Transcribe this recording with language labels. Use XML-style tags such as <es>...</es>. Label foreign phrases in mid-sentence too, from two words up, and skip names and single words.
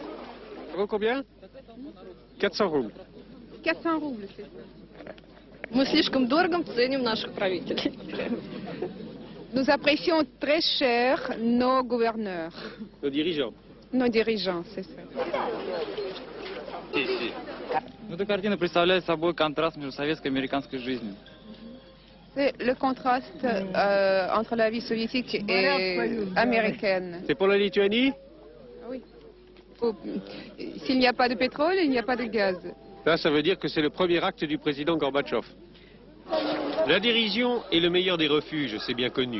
<fr>Combien? 400 roubles. 400 roubles, c'est ça. Nous apprécions très cher nos gouverneurs. Nos dirigeants. Nos dirigeants, c'est ça.</fr> <ru>Эта картина представляет собой контраст между советской и американской жизнью.</ru> <fr>C'est le contraste entre la vie soviétique et américaine. C'est pour la Lituanie? Oui. S'il n'y a pas de pétrole, il n'y a pas de gaz. Ça veut dire que c'est le premier acte du président Gorbatchev. La dérision est le meilleur des refuges, c'est bien connu.</fr>